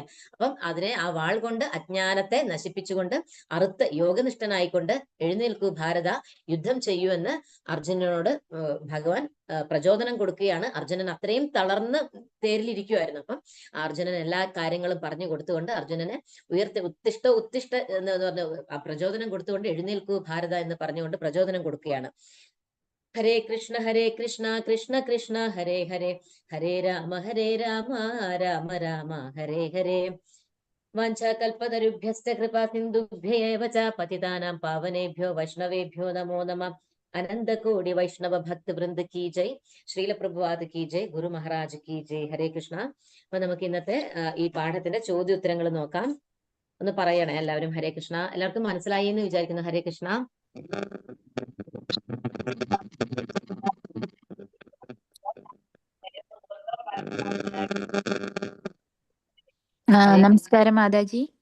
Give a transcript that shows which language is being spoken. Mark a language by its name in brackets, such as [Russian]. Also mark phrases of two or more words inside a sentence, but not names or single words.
[Malayalam] അപ്പം ആ വാൾ കൊണ്ട് അജ്ഞാനത്തെ നശിപ്പിച്ചുകൊണ്ട് അറുത്ത് യോഗനിഷ്ഠനായിക്കൊണ്ട് എഴുന്നേൽക്കൂ ഭാരത, യുദ്ധം ചെയ്യൂ എന്ന് അർജുനനോട് ഭഗവാൻ പ്രചോദനം കൊടുക്കുകയാണ്. അർജുനൻ അത്രയും തളർന്ന് തേരിലിരിക്കുമായിരുന്നു. അപ്പം അർജുനൻ എല്ലാ കാര്യങ്ങളും പറഞ്ഞു കൊടുത്തുകൊണ്ട് അർജുനനെ ഉത്തിഷ്ഠ എന്ന് പറഞ്ഞ പ്രചോദനം കൊടുത്തുകൊണ്ട് എഴുന്നേൽക്കൂ ഭാരത എന്ന് പറഞ്ഞുകൊണ്ട് പ്രചോദനം കൊടുക്കുകയാണ്. [Sanskrit] ഹരേ കൃഷ്ണ കൃഷ്ണ കൃഷ്ണ ഹരേ ഹരേ, ഹരേ രാമ രാമ രാമ ഹരേ ഹരേ. വാഞ്ചാകൽപതരുഭ്യശ്ച കൃപാ സിന്ധുഭ്യൈവ ച പതിതാനാം പാവനേഭ്യോ വൈഷ്ണവേഭ്യോ നമോ നമഃ. [Hindi] अनंतकोटि वैष्णव भक्त वृंद की जय, श्रील प्रभुपाद की जय, गुरु महाराज की जय. [Malayalam] ഹരേ കൃഷ്ണ. അപ്പൊ നമുക്ക് ഇന്നത്തെ ഈ പാഠത്തിന്റെ ചോദ്യോത്തരങ്ങൾ നോക്കാം. ഒന്ന് പറയണേ എല്ലാവരും. ഹരേ കൃഷ്ണ. എല്ലാവർക്കും മനസ്സിലായി എന്ന് വിചാരിക്കുന്നു. ഹരേ കൃഷ്ണ. നമസ്കാരം മാതാജി.